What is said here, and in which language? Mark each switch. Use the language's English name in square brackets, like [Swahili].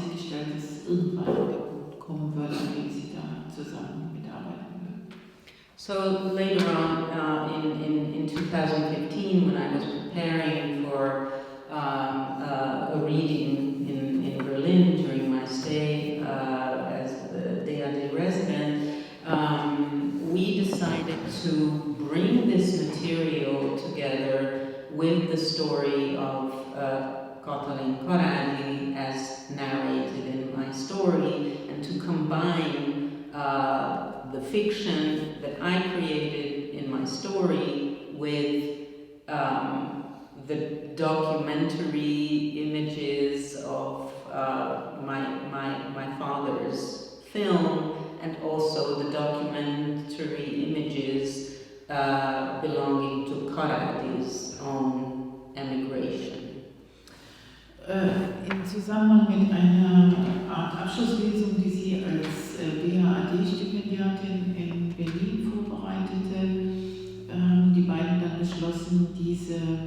[German] vorgestellt, dass irgendwann der Punkt kommen wird, an dem sie da zusammen mitarbeiten wird. [English] So later on in 2015, when I was preparing for a reading in Berlin during my stay as the DAD resident, we decided to bring this material together with the story of Katalin Koradi as narrated in my story, and to combine the fiction that I created in my story with the documentary images of my father's film, and also the documentary images belonging to Koradi's own emigration. [German] Im Zusammenhang mit einer Art Abschlusslesung, die sie als BHAD-Stipendiatin in Berlin vorbereitete, haben die beiden dann beschlossen, diese